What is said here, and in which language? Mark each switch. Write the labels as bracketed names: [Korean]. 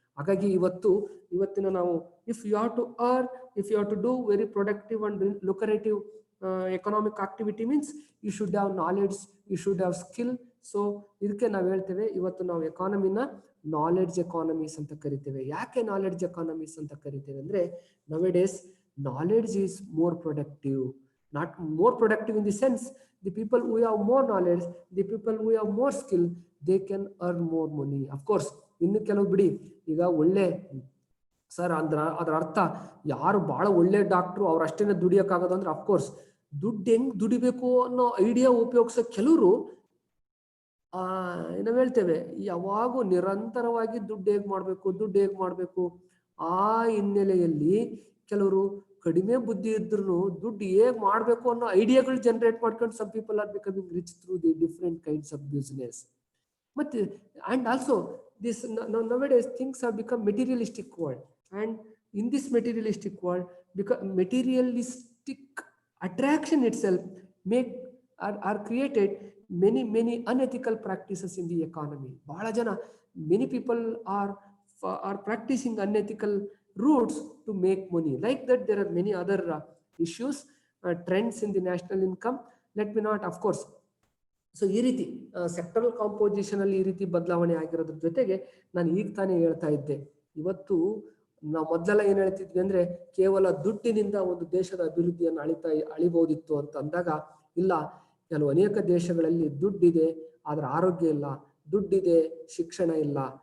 [Kannada] ಹಾಗಾಗಿ ಇವತ್ತಿನ ನಾವು [English] If you have to do very productive and lucrative economic activity means you should have knowledge, you should have skill. [Kannada] So ಇದಕ್ಕೆ ನಾವು ಹೇಳ್ತೇವೆ, ಇವತ್ತು ನಾವು ಎಕಾನಮಿನ ನಾಲೆಡ್ಜ್ ಎಕಾನಮೀಸ್ ಅಂತ ಕರಿತೇವೆ. ಯಾಕೆ ನಾಲೆಡ್ಜ್ ಎಕಾನಮೀಸ್ ಅಂತ ಕರಿತೇವೆ ಅಂದ್ರೆ, [English] Nowadays knowledge is more productive. Not more productive in the sense, the people who have more knowledge, the people who have more skill, they can earn more money. Of course, [Kannada] ಇನ್ನು ಕೆಲವು ಬಿಡಿ, ಈಗ ಒಳ್ಳೆ sir ಅದರ ಅರ್ಥ ಯಾರು ಬಹಳ ಒಳ್ಳೆ ಡಾಕ್ಟ್ರು ಅವ್ರು ಅಷ್ಟೇನೆ ದುಡಿಯೋಕ್ಕಾಗೋದು ಅಂದ್ರೆ, ಅಫ್ಕೋರ್ಸ್ ದುಡ್ಡು ಹೆಂಗ್ ದುಡಿಬೇಕು ಅನ್ನೋ ಐಡಿಯಾ ಉಪಯೋಗಿಸೋ ಕೆಲವರು ನಾವು ಹೇಳ್ತೇವೆ ಯಾವಾಗೂ ನಿರಂತರವಾಗಿ ದುಡ್ಡು ಹೇಗ್ ಮಾಡ್ಬೇಕು ಆ ಹಿನ್ನೆಲೆಯಲ್ಲಿ ಕೆಲವರು ಕಡಿಮೆ ಬುದ್ಧಿ ಇದ್ರೂ ದುಡ್ಡು ಹೇಗ್ ಮಾಡ್ಬೇಕು ಅನ್ನೋ ಐಡಿಯಾಗಳು ಜನರೇಟ್ ಮಾಡ್ಕೊಂಡು [English] some people are becoming rich through the different kinds of business. ಮತ್ತೆ and also this nowadays things have become materialistic world, and in this materialistic world, because materialistic attraction itself are created many unethical practices in the economy. [Kannada] ಬಹಳ ಜನ, [English] many people are practicing unethical routes to make money. Like that, there are many other issues, trends in the national income. Let me not, of course. [Kannada] So ಈ ರೀತಿ sectoral composition ಅಲ್ಲಿ ಈ ರೀತಿ ಬದಲಾವಣೆ ಆಗಿರೋದ್ರ ಜೊತೆಗೆ ನಾನು ಈಗ ತಾನೇ ಹೇಳ್ತಾ ಇದ್ದೆ, ಇವತ್ತು ನಾವು ಮೊದಲೆಲ್ಲ ಏನ್ ಹೇಳ್ತಿದ್ವಿ ಅಂದ್ರೆ, ಕೇವಲ ದುಡ್ಡಿನಿಂದ ಒಂದು ದೇಶದ ಅಭಿವೃದ್ಧಿಯನ್ನು ಅಳಿಬಹುದಿತ್ತು ಅಂತ ಅಂದಾಗ, ಇಲ್ಲ, ಕೆಲವು ಅನೇಕ ದೇಶಗಳಲ್ಲಿ ದುಡ್ಡಿದೆ ಆದ್ರೆ ಆರೋಗ್ಯ ಇಲ್ಲ, ದುಡ್ಡಿದೆ ಶಿಕ್ಷಣ ಇಲ್ಲ.